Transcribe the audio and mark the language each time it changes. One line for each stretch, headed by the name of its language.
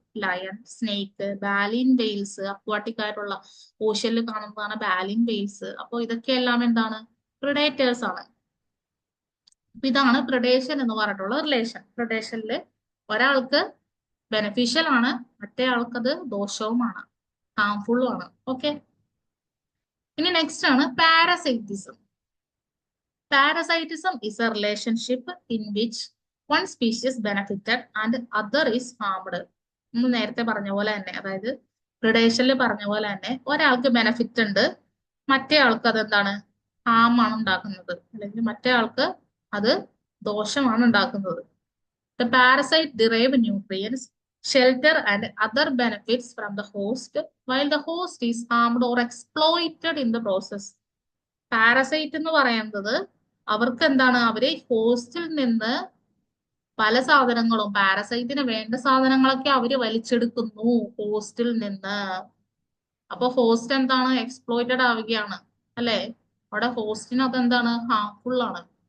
Malayalam: Lion, snake, ബാലിൻ Wales, aquatic ആയിട്ടുള്ള ഓഷ്യനിൽ കാണുന്നതാണ് ബാലിൻ Wales. അപ്പൊ ഇതൊക്കെ എല്ലാം എന്താണ്? പ്രിഡേറ്റേഴ്സ് ആണ്. അപ്പൊ ഇതാണ് പ്രിഡേഷൻ എന്ന് പറഞ്ഞിട്ടുള്ള റിലേഷൻ. പ്രിഡേഷനിൽ ഒരാൾക്ക് ബെനഫിഷ്യൽ ആണ്, മറ്റേ ആൾക്കത് ദോഷവുമാണ്, ഹാംഫുള്ളും ആണ്. ഓക്കെ. ഇനി നെക്സ്റ്റ് ആണ് parasitism.
English: Parasitism is a relationship in which one species benefited and other is harmed.
Malayalam: നമ്മൾ നേരത്തെ പറഞ്ഞ പോലെ തന്നെ, അതായത് പ്രിഡേഷനിൽ പറഞ്ഞ പോലെ തന്നെ ഒരാൾക്ക് ബെനഫിറ്റ് ഉണ്ട്, മറ്റേ ആൾക്ക് അത് എന്താണ്? ഹാം ആണ് ഉണ്ടാക്കുന്നത്, അല്ലെങ്കിൽ മറ്റേ ആൾക്ക് അത് ദോഷമാണ് ഉണ്ടാക്കുന്നത്.
English: The parasite derive nutrients, shelter and other benefits from the host, while the host is harmed or exploited in the process.
Malayalam: Parasite എന്ന് പറയുന്നത് അവർക്ക് എന്താണ്? അവര് ഹോസ്റ്റിൽ നിന്ന് പല സാധനങ്ങളും, പാരസൈറ്റിന് വേണ്ട സാധനങ്ങളൊക്കെ അവര് വലിച്ചെടുക്കുന്നു ഹോസ്റ്റിൽ നിന്ന്. അപ്പൊ ഹോസ്റ്റ് എന്താണ്? എക്സ്പ്ലോയിറ്റഡ് ആവുകയാണ്, അല്ലെ? അവിടെ ഹോസ്റ്റിന് അതെന്താണ്? ഹാർംഫുൾ ആണ്.